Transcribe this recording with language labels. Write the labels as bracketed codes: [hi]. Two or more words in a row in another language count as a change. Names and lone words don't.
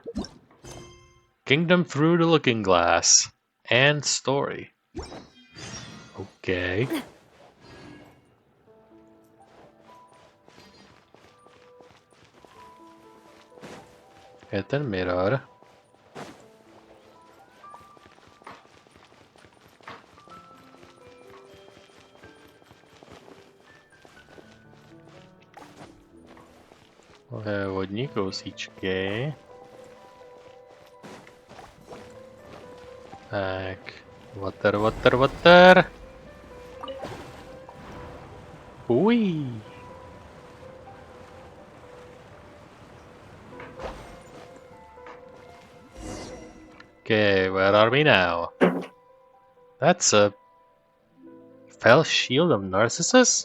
[en] Kingdom through the looking glass. And story. Okay. Get the mirror. [cs] Vodní kousíčky. Tak. [en] Water. Ui. Okay, where are we now? That's a fell shield of Narcissus?